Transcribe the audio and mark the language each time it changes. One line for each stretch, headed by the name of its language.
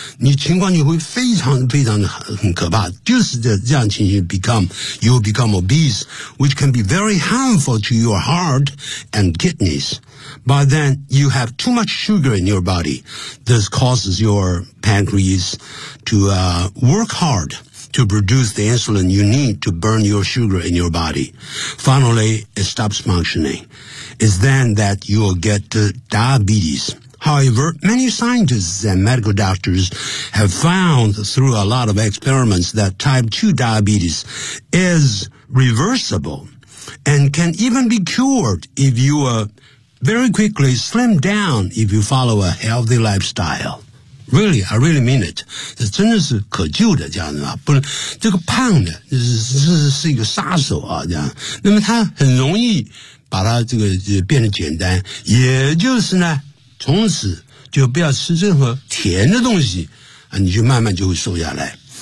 Chinese: 你情况就会非常非常很可怕。就是这样情形
English: you'll become obese, which can be very harmful to your heart and kidneys. By then, you have too much sugar in your body. This causes your pancreas to, work hard. To produce the insulin you need to burn your sugar in your body. Finally, it stops functioning. It's then that you will get diabetes. However, many scientists and medical doctors have found through a lot of experiments that type 2 diabetes is reversible and can even be cured if you very quickly slim down if you follow a healthy lifestyle. Really, I really mean it.
Chinese: 这真的是可救的这样子啊，不能这个胖的是一个杀手啊，这样。那么它很容易把它这个变得简单，也就是呢，从此就不要吃任何甜的东西啊，你就慢慢就会瘦下来。